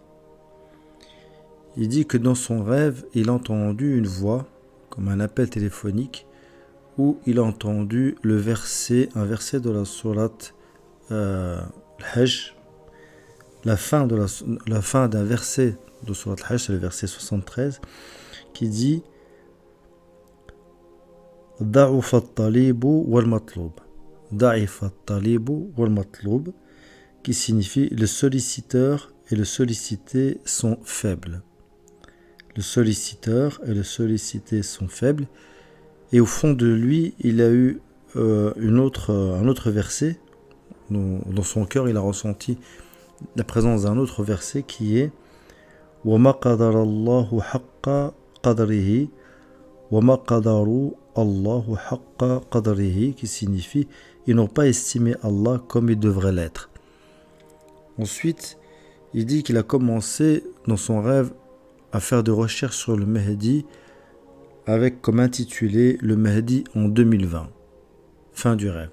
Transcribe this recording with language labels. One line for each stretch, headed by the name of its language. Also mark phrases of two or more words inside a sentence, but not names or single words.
French: Il dit que dans son rêve, il a entendu une voix, comme un appel téléphonique, où il a entendu un verset de la sourate Al-Hajj, la fin d'un verset de sourate Al-Hajj, c'est le verset 73, qui dit «
Arabic: ضعف الطالب والمطلوب ضعيف الطالب والمطلوب,
French: qui signifie « le solliciteur et le sollicité sont faibles ». Le solliciteur et le sollicité sont faibles. Et au fond de lui, il a eu un autre verset. Dans son cœur, il a ressenti la présence d'un autre verset qui est
Arabic: وَمَا قَدَرَ اللَّهُ حَقَّ قَدْرِهِ وَمَا قَدَرُوا اللَّهُ حَقَّ قَدْرِهِ,
French: qui signifie ils n'ont pas estimé Allah comme il devrait l'être. Ensuite, il dit qu'il a commencé dans son rêve à faire des recherches sur le Mahdi avec comme intitulé le Mahdi en 2020. Fin du rêve.